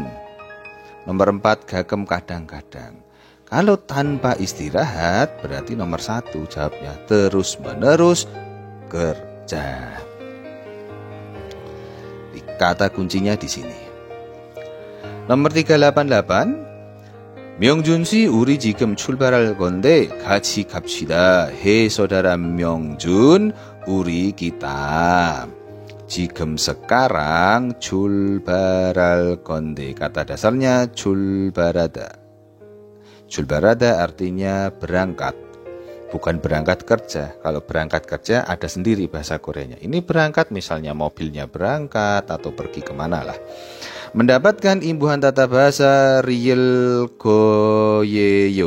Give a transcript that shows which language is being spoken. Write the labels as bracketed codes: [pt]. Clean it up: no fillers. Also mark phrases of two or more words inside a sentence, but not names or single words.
[id] Nomor 4, gakem kadang-kadang. Kalau tanpa istirahat berarti nomor 1 jawabnya terus menerus kerja. Kata kuncinya di sini. Nomor 388. [ko] 명준씨 우리 지금 출발할 건데 같이 갑시다. [id] Hei saudara Myongjun, 우리 kita 지금 sekarang [ko] 출발할 건데. [id] Kata dasarnya 출발하다. 출발하다 artinya berangkat. Bukan berangkat kerja. Kalau berangkat kerja ada sendiri bahasa Koreanya. Ini berangkat misalnya mobilnya berangkat atau pergi kemana lah. Mendapatkan imbuhan tata bahasa [ko] ㄹ 거예요.